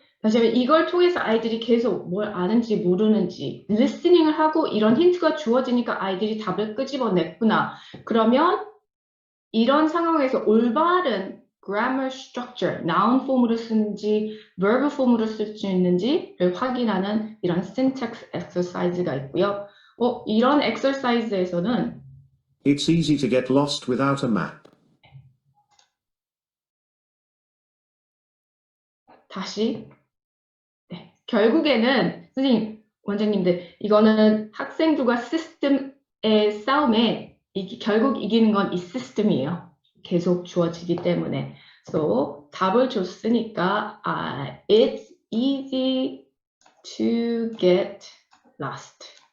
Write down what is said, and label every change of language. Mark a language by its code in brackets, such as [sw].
[ko] 다시 한번 이걸 통해서 아이들이 계속 뭘 아는지 모르는지 리스닝을 하고 이런 힌트가 주어지니까 아이들이 답을 끄집어냈구나. 그러면 이런 상황에서 올바른 grammar structure, noun 폼으로 쓰는지 verb 폼으로 쓸 수 있는지를 확인하는 이런 syntax exercise가 있고요. 이런 exercise에서는 [en] It's easy to get lost without a map. [ko] 다시 네, 결국에는 선생님, 원장님들 이거는 학생들과 시스템의 싸움에 결국 이기는 건 이 시스템이에요. 계속 주어지기 때문에. [en] So [ko] 답을 줬으니까 [en] it's easy to get lost.